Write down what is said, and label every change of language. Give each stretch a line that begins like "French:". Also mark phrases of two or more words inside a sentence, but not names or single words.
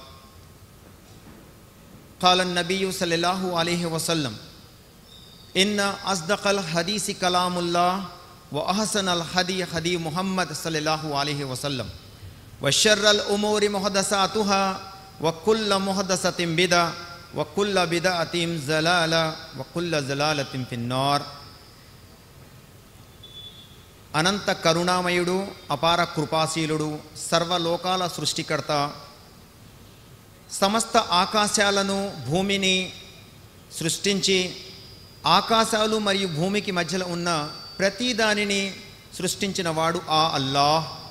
Arabic: قال النبي صلى الله عليه وسلم إن أصدق الحديث كلام الله وأحسن الهدي هدي محمد صلى الله عليه وسلم وشر الأمور محدثاتها وكل محدثة بدعة وكل بدعة ضلالة وكل ضلالة في النار.
Telugu: అనంత కరుణామయుడు, అపార కృపాశీలుడు, సర్వలోకాల సృష్టికర్త, సమస్త ఆకాశాలను భూమిని సృష్టించి ఆకాశాలు మరియు భూమికి మధ్యలో ఉన్న ప్రతి దానిని సృష్టించిన వాడు ఆ అల్లాహ్.